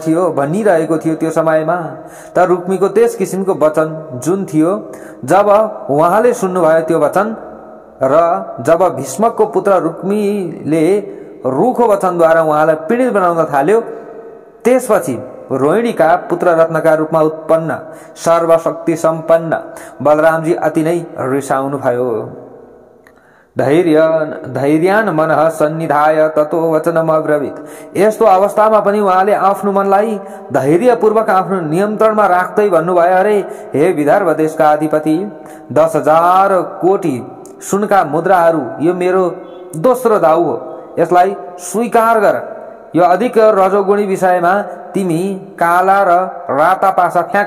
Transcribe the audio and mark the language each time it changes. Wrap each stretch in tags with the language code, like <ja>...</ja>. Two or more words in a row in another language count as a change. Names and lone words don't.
<ne>थियो त्यो समयमा त रुक्मीको त्यस किसिमको वचन जुन थियो, जब उहाँले सुन्नुभयो त्यो वचन र जब भीष्मकको पुत्र रुक्मीले रुखो वचनद्वारा उहाँलाई पीडित बनाउन थाल्यो, त्यसपछि रोहिणीका पुत्र रत्नका रूपमा उत्पन्न सर्वशक्ति सम्पन्न बलरामजी अति नै रिसाउनु भयो।</ne> <sa>धैर्यान मनः सन्निधाय ततो वचनम अब्रवीत।</sa> <ne>यस्तो अवस्थामा पनि उहाँले आफ्नो मनलाई धैर्यपूर्वक आफ्नो नियन्त्रणमा राख्दै भन्नुभयो, अरे हे विदर्भ देशका अधिपति, 10,000 कोटी सुनका मुद्राहरू यो मेरो दोस्रो दाउ हो। यसलाई स्वीकार गर। यो अधिक रजोगुणी विषयमा तिमी काला र राता पासा फ्याँक।</ne>